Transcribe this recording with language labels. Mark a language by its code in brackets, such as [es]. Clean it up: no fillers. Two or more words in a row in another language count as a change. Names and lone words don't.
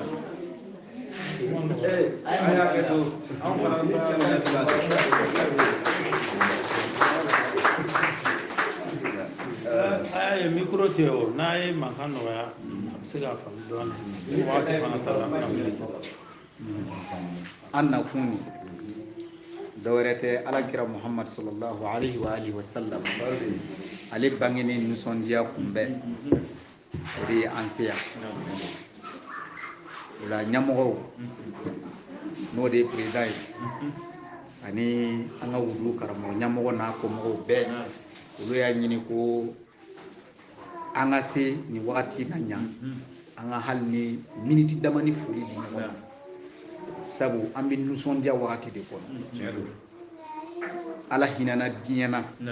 [bm] aya micro te o n'a ye mankan nɔgɔya a bɛ se k'a faamu dɔɔnin waati fana ta la an bɛna wuli sisan an na kun dɔwɛrɛ tɛ alakira muhammad [ar] صلى الله عليه وعلى آله وسلم [bm] ale bangeni nisɔndiya kunbɛn o de ye an se yan o la ɲɛmɔgɔw n'o de ye président ye ani an ka wulu karamɔgɔ ɲɛmɔgɔ n'a kɔmɔgɔw bɛɛ olu y'a ɲini ko an ka se nin wagati ka ɲa an ka hali ni miniti dama ni foli di ɲɔgɔn ma sabu an bɛ nisɔndiya wagati de kɔnɔ ala hinana diɲɛ na